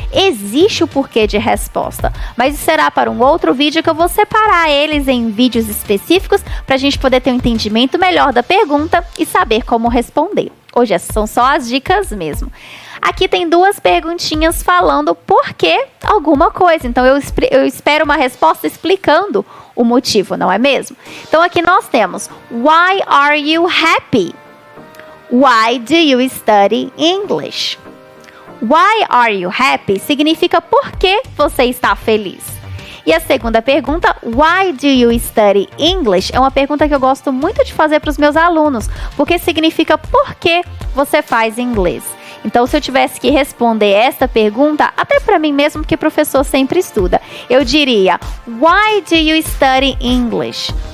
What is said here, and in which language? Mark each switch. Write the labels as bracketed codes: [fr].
[pt] Existe o porquê de resposta. Mas isso será para um outro vídeo que eu vou separar eles em vídeos específicos para a gente poder ter um entendimento melhor da pergunta e saber como responder. Hoje essas são só as dicas mesmo. Aqui tem duas perguntinhas falando por que alguma coisa. Então, eu espero uma resposta explicando o motivo, não é mesmo? Então, aqui nós temos [en] why are you happy? Why do you study English? Why are you happy [pt] significa por que você está feliz. E a segunda pergunta, [en] why do you study English? [pt] É uma pergunta que eu gosto muito de fazer para os meus alunos, porque significa por que você faz inglês. Então, se eu tivesse que responder esta pergunta, até para mim mesmo, porque professor sempre estuda, eu diria, [en] why do you study English?